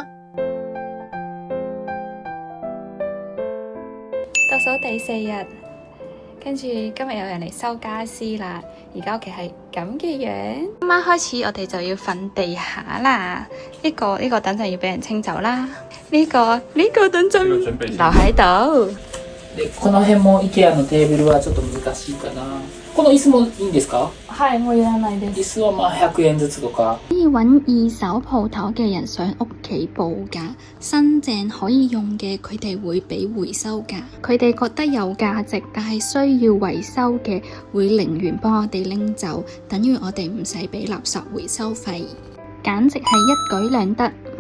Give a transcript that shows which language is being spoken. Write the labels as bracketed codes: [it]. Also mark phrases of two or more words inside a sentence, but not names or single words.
[yue] 倒數第4日，跟住今日有人嚟收家私啦。而家屋企係咁嘅樣。今晚開始我哋就要瞓地下啦。呢個等陣要俾人清走啦。呢個等陣留喺度。 [ja] で、この辺も IKEA のテーブルはちょっと難しいかな。この椅子もいいんですか？ [yue] 係，我要買啲。 [ja] 椅子はまあ100円ずつとか。 [yue] 可以揾二手鋪頭嘅人上屋企報價，新淨可以用嘅佢哋會俾回收價。佢哋覺得有價值但係需要維修嘅，會零元幫我哋拎走，等於我哋唔使俾垃圾回收費，簡直係一舉兩得。